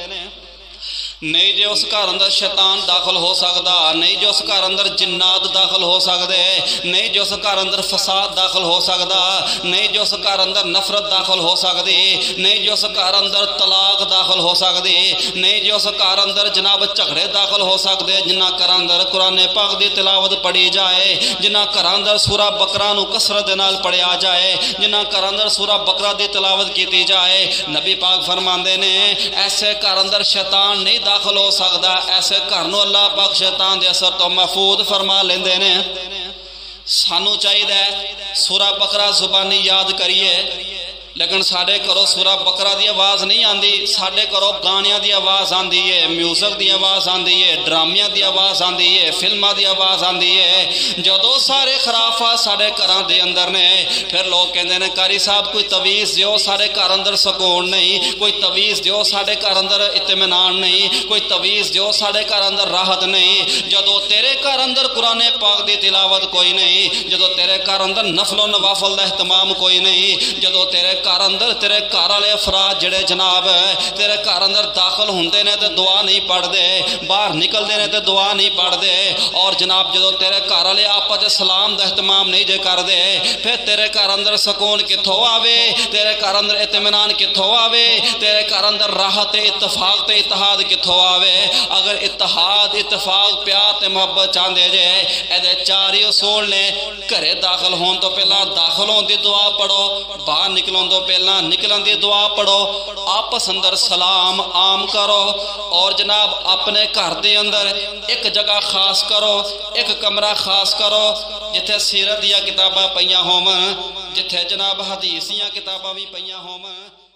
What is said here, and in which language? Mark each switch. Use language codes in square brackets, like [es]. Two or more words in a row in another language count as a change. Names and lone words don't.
[pa] نہیں جے اس گھر اندر شیطان داخل ہو سکدا، نہیں جو اس گھر اندر جنات داخل ہو سکدے، نہیں جو اس گھر اندر فساد داخل ہو سکدا، نہیں جو اس گھر اندر نفرت داخل ہو سکدی، نہیں جو اس گھر اندر طلاق داخل ہو سکدی، نہیں جو اس گھر اندر جناب جھگڑے داخل ہو سکدے، جنہ گھر اندر قرآن پاک دی تلاوت پڑھی جائے، جنہ گھر اندر سورہ بقرہ نو کثرت نال پڑھیا جائے، جنہ گھر اندر سورہ بقرہ دی تلاوت کیتی جائے، نبی پاک فرماندے نے ایسے گھر اندر شیطان نہیں داخل ہو سکدا، ایسے گھر نو اللہ پاک شیطان دے اثر تو محفوظ فرما لیندے نے۔ سانو چاہیے سورہ بقرہ زبانی یاد کریے، لیکن ساڈے گھروں سورہ بقرہ دی آواز نہیں آندی، ساڈے گھروں گانیاں دی آواز آندی ہے، میوزک دی آواز آندی ہے، ڈرامیاں دی آواز آندی ہے، فلماں دی آواز آندی ہے۔ جدوں سارے خرافات ساڈے گھراں دے اندر نے، پھر لوگ کہندے نے قاری صاحب کوئی تویز دیو، ساڈے گھر اندر سکون نہیں، کوئی تویز دیو، ساڈے گھر اندر اطمینان نہیں، کوئی تویز دیو، ساڈے گھر اندر راحت نہیں۔ جدوں تیرے گھر اندر قرآن پاک دی تلاوت کوئی نہیں، جدوں تیرے گھر اندر نفل و نوافل دا اہتمام کوئی نہیں، جدوں تیرے گھر اندر تیرے گھر والے افراد جڑے جناب تیرے گھر اندر داخل ہوندے نے تے دعا نہیں پڑھ دے، باہر نکلدے نے تے دعا نہیں پڑھ دے، اور جناب جدوں تیرے گھر والے آپس وچ سلام دا اہتمام نہیں جے کر دے، پھر تیرے گھر اندر سکون کتھوں آوے، تیرے گھر اندر اطمینان کتھوں آوے، تیرے گھر اندر راحت اتفاق تے اتحاد کتھوں آوے۔ اگر اتحاد اتفاق پیار تے محبت چاہندے جے، اے چار ہی اصول نے، گھرے داخل ہون تو پہلا داخل ہون دی دعا پڑھو، باہر نکلون تو پہلا نکلن دی دعا پڑھو، آپس اندر سلام عام کرو، اور جناب اپنے گھر دے اندر ایک جگہ خاص کرو، ایک کمرہ خاص کرو جتھے سیرت دیا کتاباں پئیاں ہون، جتھے جناب حدیث دیا کتاباں بھی پئیاں ہون۔